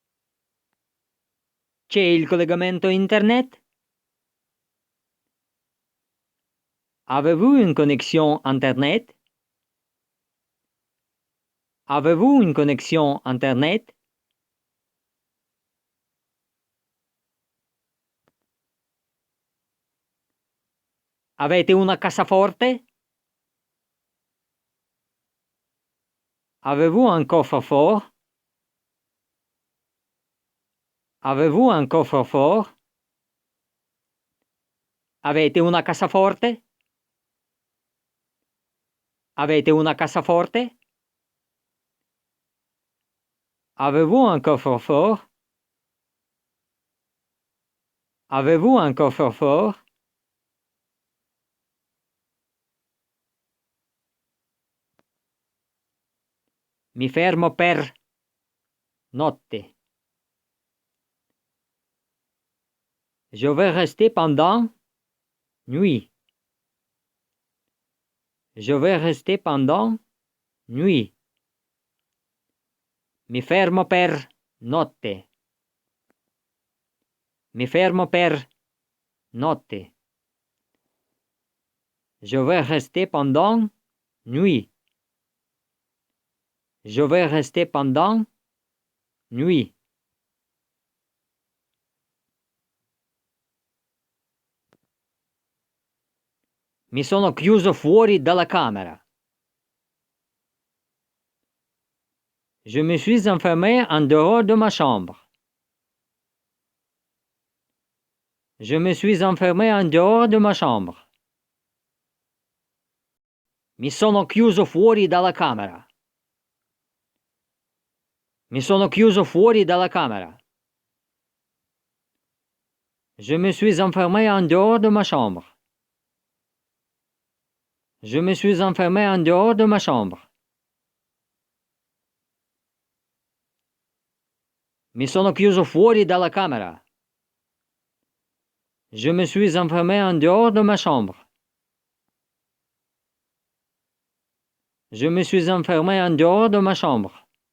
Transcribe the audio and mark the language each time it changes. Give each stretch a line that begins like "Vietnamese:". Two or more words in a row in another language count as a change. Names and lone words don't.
Italian: C'è il collegamento internet?
French: Avez-vous une connexion internet? Avez-vous une connexion Internet?
Italian: Avete una cassaforte?
French: Avez-vous un coffre-fort? Avez-vous un coffre-fort?
Italian: Avete una cassaforte? Avete una cassaforte?
French: Avez-vous un coffre-fort? Avez-vous un coffre-fort?
Italian: Mi fermo per notte.
French: Je vais rester pendant nuit. Je vais rester pendant nuit.
Italian: Mi fermo per notte. Mi fermo per notte.
French: Je vais rester pendant nuit. Je vais rester pendant nuit.
Italian: Mi sono chiuso fuori dalla camera.
French: Je me suis enfermé en dehors de ma chambre. Je me suis enfermé en dehors de ma chambre.
Italian: Mi sono chiuso fuori dalla camera. Mi sono chiuso fuori dalla camera.
French: Je me suis enfermé en dehors de ma chambre. Je me suis enfermé en dehors de ma chambre.
Italian: Mi sono chiuso fuori dalla camera.
French: Je me suis enfermé en dehors de ma chambre. Je me suis enfermé en dehors de ma chambre.